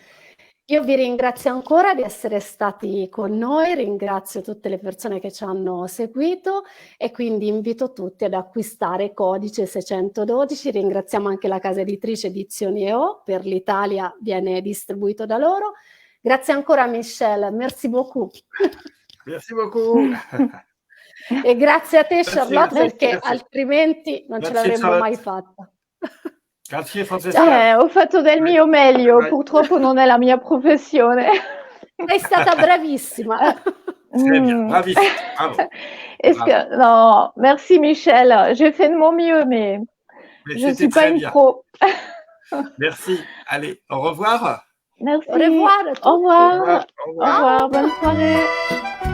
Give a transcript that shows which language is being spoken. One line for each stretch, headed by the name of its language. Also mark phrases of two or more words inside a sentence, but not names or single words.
Italian: Io vi ringrazio ancora di essere stati con noi, ringrazio tutte le persone che ci hanno seguito e quindi invito tutti ad acquistare Codice 612. Ringraziamo anche la casa editrice Edizioni EO, per l'Italia viene distribuito da loro. Grazie ancora Michel,
French: merci beaucoup. Merci beaucoup.
Italian: E grazie a te Charlotte, perché altrimenti non ce l'avremmo mai fatta. Grazie Francesca. Ho fatto del mio meglio, purtroppo non è la mia professione. Sei stata bravissima.
French: Très bien,
Italian: bravissime, bravo.
French: Non, merci Michel, j'ai fait de mon mieux, mais je ne suis pas une pro. Merci, allez, au revoir. Merci. Au revoir. Au revoir, bonne soirée.